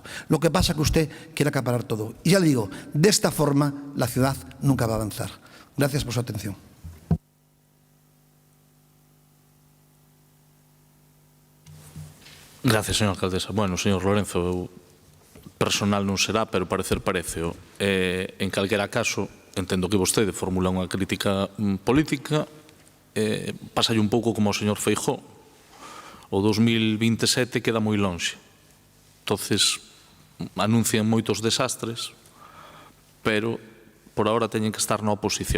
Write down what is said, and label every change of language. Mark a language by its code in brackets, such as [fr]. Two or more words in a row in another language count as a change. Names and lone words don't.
[es] Lo que pasa es que usted quiere acaparar todo. Y ya le digo, de esta forma la ciudad nunca va a avanzar. Gracias por su atención. Gracias, señora alcaldesa. Bueno, señor Lorenzo, [gl] personal non será, pero parecer pareceo. En calquera caso, entendo que vostede formula unha crítica política, pasalle un pouco como o señor Feijóo. O 2027 queda moi lonxe. Entonces, anuncian moitos desastres, pero [es] por ahora [gl] teñen que estar na oposición.